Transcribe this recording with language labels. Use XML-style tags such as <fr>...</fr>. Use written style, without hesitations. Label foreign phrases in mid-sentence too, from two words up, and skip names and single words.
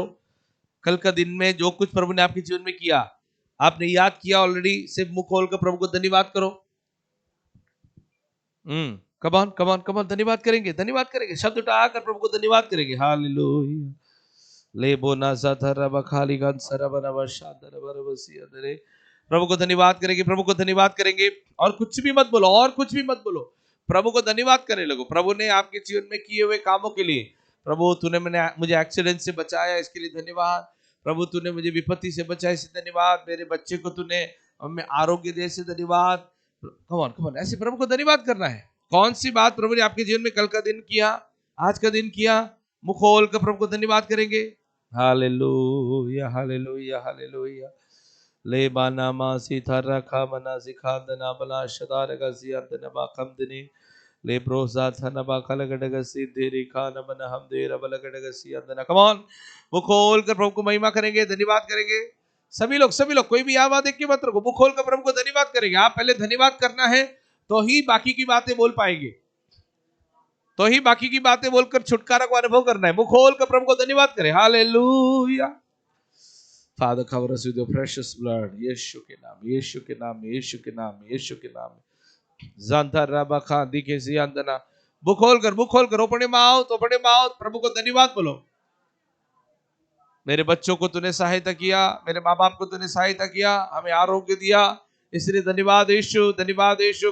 <hi>कल का दिन में जो कुछ प्रभु ने आपके जीवन में किया, आपने याद किया ऑलरेडी, सिर्फ मुंह खोलकर प्रभु को धन्यवाद करो। कमान कमान कमान, धन्यवाद करेंगे, धन्यवाद करेंगे, शब्द उठाकर प्रभु को धन्यवाद करेंगे। हालेलुया। ले बोना साथरा बखाली गन सरबना वशादर बरबसी अदरे। प्रभु को धन्यवाद करेंगे, प्रभु को धन्यवाद करेंगे। और कुछ भी मत बोलो, और कुछ भी मत बोलो, प्रभु को धन्यवाद करने लगो। प्रभु ने आपके जीवन में किए हुए कामों के लिए, प्रभु तूने मुझे एक्सीडेंट से बचाया, इसके लिए धन्यवाद। प्रभु तूने मुझे विपत्ति से बचाया, इससे धन्यवाद। मेरे बच्चे को तूने हमें आरोग्य दे, से धन्यवाद। कमान कमान, ऐसे प्रभु को धन्यवाद करना है। कौन सी बात प्रभु ने आपके जीवन में कल का दिन किया, आज का दिन किया, मुंह खोल कर प्रभु को धन्यवाद करेंगे। हालेलुया हालेलुया हालेलुया। ले बाना मासी थारा खा मना सिखांदना बला शदार गसी अंदना बाकम दिनी ले ब्रोसा थना बाखल गडगसी देरी खान मन हम देर बल गडगसी अंदना।</hi> <en>come on,</en> <hi>मुंह खोल कर प्रभु को महिमा करेंगे, धन्यवाद करेंगे। सभी लोग कोई भी आवाज देख के मत रखो, मुंह खोल कर प्रभु को धन्यवाद करेंगे। आप पहले धन्यवाद करना है तो ही बाकी की बातें बोल पाएंगे, तो ही बाकी की बातें बोलकर छुटकारा को अनुभव करना है। मुंह खोल कर प्रभु को धन्यवाद करें। हालेलुया।</hi> <en>Father, cover us with your precious blood.</en> <hi>यीशु के नाम, यीशु के नाम, यीशु के नाम, यीशु के नाम। जानता रबा खां दिखे जियांदना। मुंह खोलकर</hi> <en>open mouth</en> <hi>प्रभु को धन्यवाद बोलो। मेरे बच्चों को तूने सहायता किया, मेरे माँ बाप को तूने सहायता किया, हमें आरोग्य दिया, इसलिए धन्यवाद यीशु, धन्यवाद यीशु।</hi>